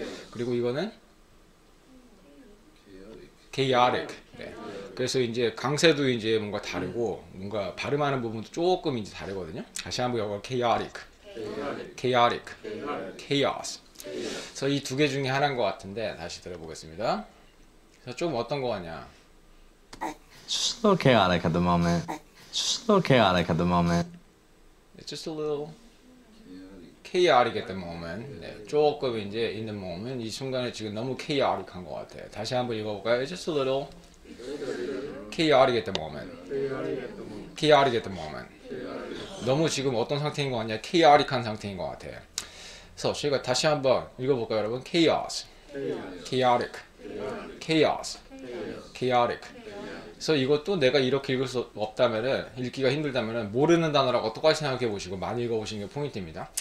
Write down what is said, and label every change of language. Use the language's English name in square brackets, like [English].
[Korean] 그리고 이거는 chaotic. 네. 그래서 이제 강세도 이제 뭔가 다르고 뭔가 발음하는 부분도 조금 이제 다르거든요. 다시 한번 읽어 chaotic, chaotic, chaos. 그래서 이 두 개 중에 하나인 것 같은데 다시 들어보겠습니다. 그래서 좀 어떤 거 같냐? [English] Just a little chaotic at the moment. Just a little chaotic at the moment. It's just a little chaotic at the moment. [Korean] 네, 조금 이제 [English] in the moment. [Korean] 이 순간에 지금 너무 chaotic한 것 같아요. 다시 한번 읽어볼까요? [English] It's just a little chaotic at the moment. chaotic at the moment. [Korean] 너무 지금 어떤 상태인 것 같냐? chaotic한 상태인 것 같아요. 그래서 저희가 다시 한번 읽어볼까요, 여러분? [English] chaos, chaotic, chaos, chaotic. [Korean] 그래서 이것도 내가 이렇게 읽을 수 없다면은, 읽기가 힘들다면은 모르는 단어라고 똑같이 생각해 보시고 많이 읽어 보시는 게 포인트입니다.